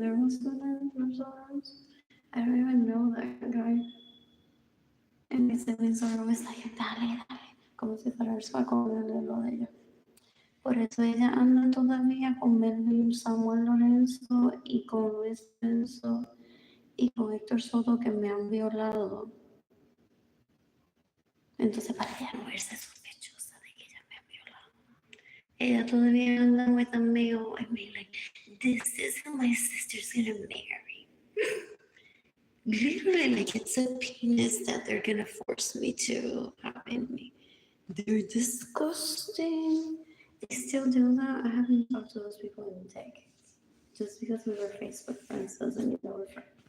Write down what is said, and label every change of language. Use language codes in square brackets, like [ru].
[en] They're Muslim themselves. I don't even know that guy. And mis siblings are always like, [es] dale, dale. Como si fuera el saco de lo de ella. Por eso ella anda todavía con Melvin, Samuel Lorenzo y con Luis Lorenzo y con Héctor Soto que me han violado. Entonces, para ella no verse sospechosa de que ella me ha violado. Ella todavía anda [en] with a male. I mean, like, this is who my sister's gonna marry. Literally, like, it's a penis that they're gonna force me to have in me. They're disgusting. They still do that. I haven't talked to those people in decades. Just because we were Facebook friends doesn't mean that we're friends.